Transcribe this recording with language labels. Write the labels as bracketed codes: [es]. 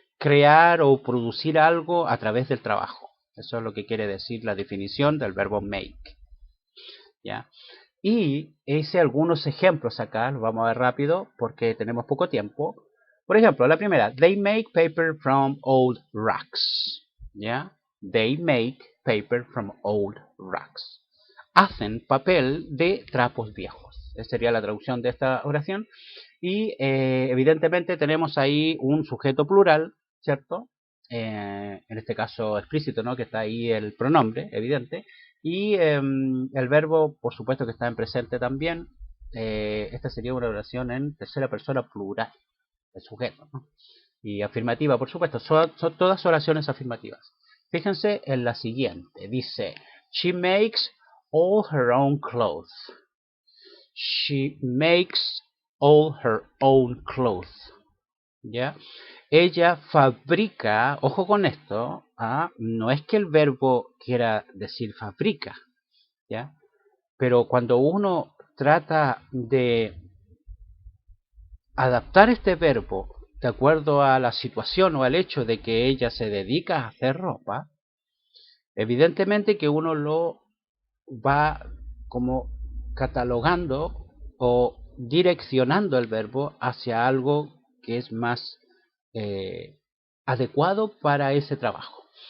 [es] crear o producir algo a través del trabajo. Eso es lo que quiere decir la definición del verbo make. ¿Ya? Y hice algunos ejemplos acá, los vamos a ver rápido porque tenemos poco tiempo. Por ejemplo, la primera, [en] they make paper from old racks. [es] ¿Ya? [en] They make paper from old racks. [es] Hacen papel de trapos viejos. Esa sería la traducción de esta oración. Y evidentemente tenemos ahí un sujeto plural, ¿cierto? En este caso explícito, ¿no? Que está ahí el pronombre, evidente. Y el verbo, por supuesto que está en presente también. Esta sería una oración en tercera persona plural, el sujeto, ¿no? Y afirmativa, por supuesto, son todas oraciones afirmativas. Fíjense en la siguiente, dice, [en] she makes all her own clothes. She makes all her own clothes. [es] ¿Ya? Ella fabrica, ojo con esto, no es que el verbo quiera decir fabrica, ¿ya? Pero cuando uno trata de adaptar este verbo de acuerdo a la situación o al hecho de que ella se dedica a hacer ropa, evidentemente que uno lo va como catalogando o direccionando el verbo hacia algo que es más adecuado para ese trabajo.